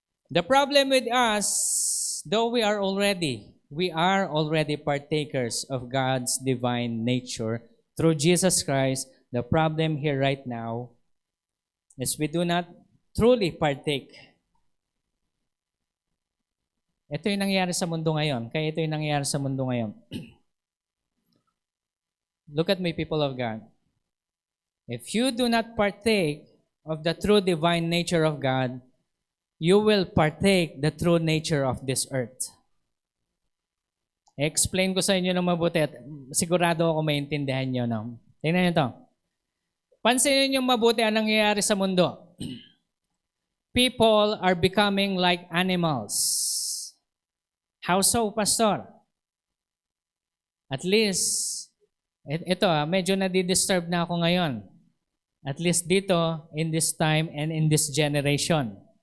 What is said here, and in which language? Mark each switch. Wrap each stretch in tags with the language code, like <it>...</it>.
<en>The problem with us, though we are already partakers of God's divine nature through Jesus Christ. The problem here right now is we do not truly partake.</en> <tl>Ito yung nangyayari sa mundo ngayon. Kaya ito yung nangyayari sa mundo ngayon.</tl> <en>Look at me, people of God. If you do not partake of the true divine nature of God, you will partake the true nature of this earth.</en> <tl>Explain ko sa inyo ng mabuti at sigurado ako maintindihan nyo. No? Tingnan nyo ito. Pansinin nyo mabuti ang nangyayari sa mundo.</tl> <en>People are becoming like animals. How so, Pastor?</en> <tl>At least, ito medyo nadi-disturb na ako ngayon.</tl> <en>At least dito, in this time and in this generation.</en>